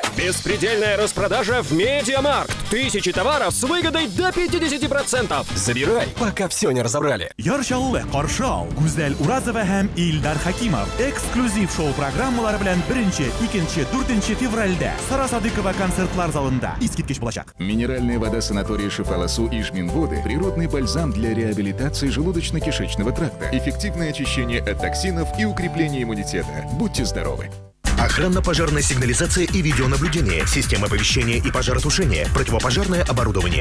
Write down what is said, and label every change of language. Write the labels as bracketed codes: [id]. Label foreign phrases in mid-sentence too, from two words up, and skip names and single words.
[ru] Беспредельная распродажа в Медиамаркт. Тысячи товаров с выгодой до 50%. Забирай, пока все не разобрали. [tt] Яршаллы Каршау, Гүзәл Уразова һәм Илдар Хакимов эксклюзив шоу программалары белән 1-нче, 2-нче, 4-нче февральдә Сара Садыкова концертлар залында искиткеч булачак. [ru] Минеральная вода санатория Шифаласу и Жминводы, природный бальзам для реабилитации желудочно-кишечного тракта, эффективное очищение от токсинов и укрепление иммунитета. Будьте здоровы! Охранно-пожарная сигнализация и видеонаблюдение, система оповещения и пожаротушения, противопожарное оборудование.